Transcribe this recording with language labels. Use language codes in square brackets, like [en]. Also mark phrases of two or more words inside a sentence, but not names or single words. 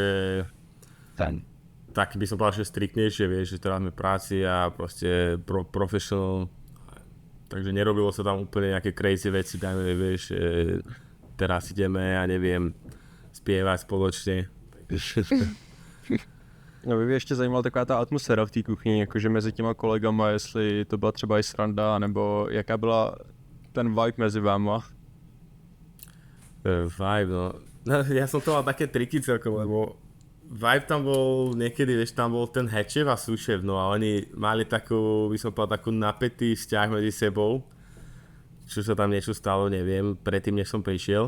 [sk] Tak by som povedal, že striktnejšie, vieš, že teraz sme práci a proste professional. Takže nerobilo sa tam úplne nejaké crazy veci, dajme, vieš, teraz ideme, ja neviem, spievať spoločne. [cs] No, by mě ještě zajímala taková ta atmosféra v té kuchyni, jakože mezi těma kolegama, jestli to byla třeba i sranda, nebo jaká byla ten vibe mezi váma? Vibe, no. [sk] Ja som to mal také triky celkom, lebo vibe tam bol niekedy, vieš, tam bol ten headchef a sous-chef, no a oni mali takú, by som povedal, takú napätý vzťah medzi sebou. Čo sa tam niečo stalo, neviem, predtým než som prišiel.